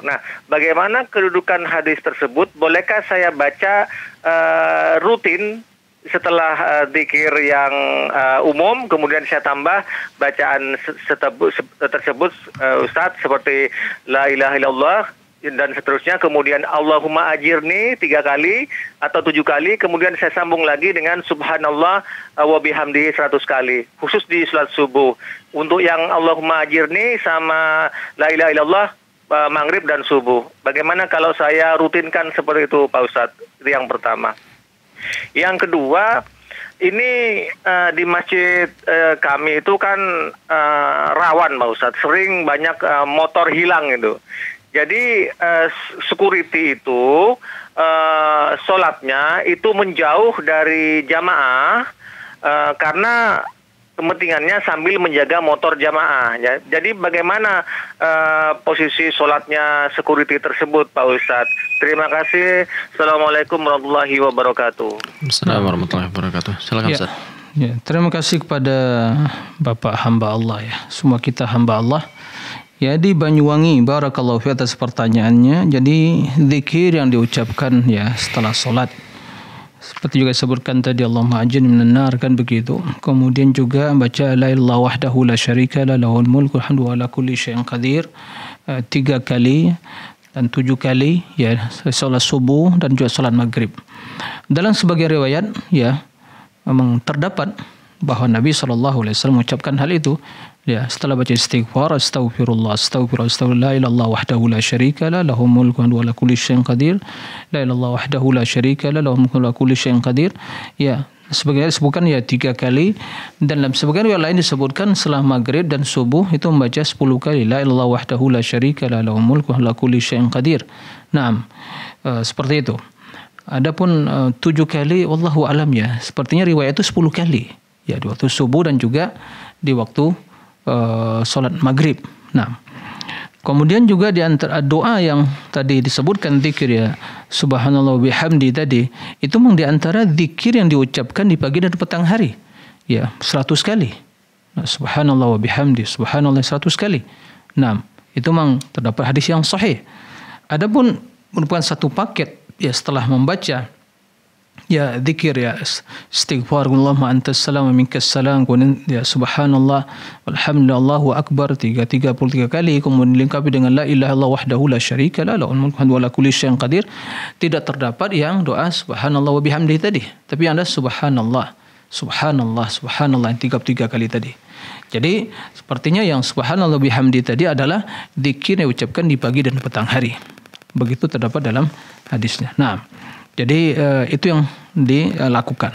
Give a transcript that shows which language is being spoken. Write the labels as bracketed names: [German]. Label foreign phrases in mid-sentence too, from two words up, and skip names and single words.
[Indonesian] Nah, bagaimana kedudukan hadis tersebut? Bolehkah saya baca rutin setelah zikir yang umum, kemudian saya tambah bacaan tersebut Ustadz, seperti [Arabic] لا إله إلا الله [Indonesian] dan seterusnya, kemudian [Arabic] اللهم أجرني [Indonesian] 3 kali atau 7 kali, kemudian saya sambung lagi dengan [Arabic] سبحان الله وبحمده [Indonesian] 100 kali, khusus di salat subuh. Untuk yang [Arabic] اللهم أجرني [Indonesian] sama [Arabic] لا إله إلا الله [Indonesian] maghrib dan subuh, bagaimana kalau saya rutinkan seperti itu Pak Ustadz? Itu yang pertama. Yang kedua, ini di masjid kami itu kan rawan Pak Ustadz, sering banyak motor hilang itu. Jadi security itu sholatnya itu menjauh dari jamaah karena kepentingannya sambil menjaga motor jamaah. Ya. Jadi bagaimana posisi sholatnya security tersebut Pak Ustadz? Terima kasih. [Arabic] السلام عليكم ورحمة الله وبركاته. السلام عليكم ورحمة الله وبركاته. [Indonesian] Silakan Ustaz. Ya, terima kasih kepada Bapak hamba Allah ya. Semua kita hamba Allah. Ya, di Banyuwangi, [Arabic] بارك الله في [Indonesian] atas pertanyaannya. Jadi zikir yang diucapkan ya setelah sholat, seperti juga disebutkan tadi, [Arabic] اللهم أجرني من النار, [Indonesian] kan begitu. Kemudian juga baca [Arabic] لا إله وحده لا شريك له له الملك وهو على كل شيء قدير [Indonesian] 3 kali dan 7 kali ya salat subuh dan juga salat maghrib. Dalam sebagian riwayat ya memang terdapat bahwa Nabi SAW mengucapkan hal itu. Ya, setelah baca istighfar, [Arabic] أستغفر الله، لا إله إلا الله وحده لا شريك له، له الملك وعلى كل شيء قدير، لا إله إلا الله وحده لا شريك له، له الملك وعلى كل شيء قدير. [Indonesian] Ya, sebagian disebutkan ya 3 kali, dan dalam sebagian riwayat lain disebutkan setelah maghrib dan subuh itu membaca 10 kali, [Arabic] لا إله إلا الله وحده لا شريك له، له الملك وعلى كل شيء قدير. [Indonesian] Naam, seperti itu. Adapun 7 kali [Arabic] والله أعلم [Indonesian] ya, sepertinya riwayat itu 10 kali. Ya, di waktu subuh dan juga di waktu salat maghrib. Nah, kemudian juga di antara doa yang tadi disebutkan zikir ya, [Arabic] سبحان الله وبحمده [Indonesian] tadi, itu memang di antara zikir yang diucapkan di pagi dan petang hari. Ya, 100 kali. Nah, [Arabic] سبحان الله وبحمده، سبحان الله 100 kali. [Indonesian] Nah, itu memang terdapat hadis yang sahih. Adapun merupakan satu paket ya setelah membaca ya zikir ya istighfar [Arabic] اللهم أنت السلام ومنك السلام, [Indonesian] kemudian ya [Arabic] سبحان الله والحمد لله الله أكبر 33 [Indonesian] kali, kemudian dilengkapi dengan [Arabic] لا إله إلا الله وحده لا شريك له، له الملك وعلى كل شيء قدير. [Indonesian] Tidak terdapat yang doa [Arabic] سبحان الله وبحمده [Indonesian] tadi, tapi yang ada subhanallah yang 33 kali tadi. Jadi sepertinya yang [Arabic] سبحان الله بحمده [Indonesian] tadi adalah zikir yang diucapkan di pagi dan petang hari. Begitu terdapat dalam hadisnya. Nah, jadi itu yang dilakukan.